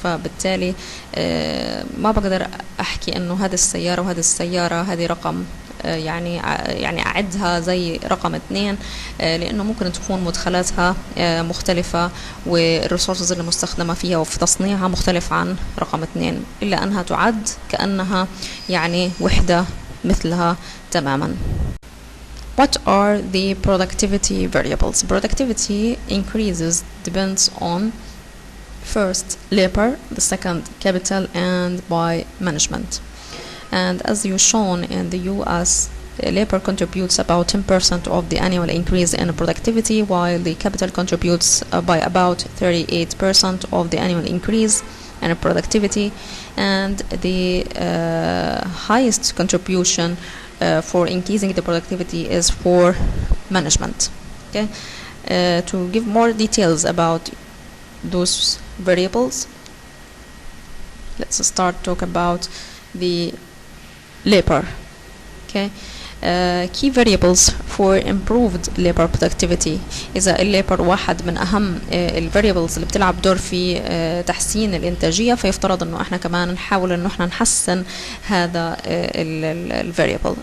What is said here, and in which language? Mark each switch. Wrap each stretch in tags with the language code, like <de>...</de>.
<ar>فبالتالي ما بقدر أحكي إنه هذه السيارة وهذه السيارة هذه رقم يعني أعدها زي رقم 2، لأنه ممكن تكون مدخلاتها مختلفة والريسورسز اللي مستخدمة فيها وفي تصنيعها مختلف عن رقم 2، إلا أنها تعد كأنها يعني وحدة مثلها تماما.</ar> <en>What are the productivity variables? Productivity increases depends on first labor, the second capital, and by management. And as you shown in the US, labor contributes about 10% of the annual increase in productivity, while the capital contributes by about 38% of the annual increase in productivity, and the highest contribution for increasing the productivity is for management. Okay, to give more details about those variables, let's start talk about the labor. Okay, key variables for improved labor productivity.</en> <ar>إذا الليبر واحد من أهم ال variables اللي بتلعب دور في تحسين الإنتاجية، فيفترض إنه إحنا كمان نحاول إنه إحنا نحسن هذا ال variable.</ar>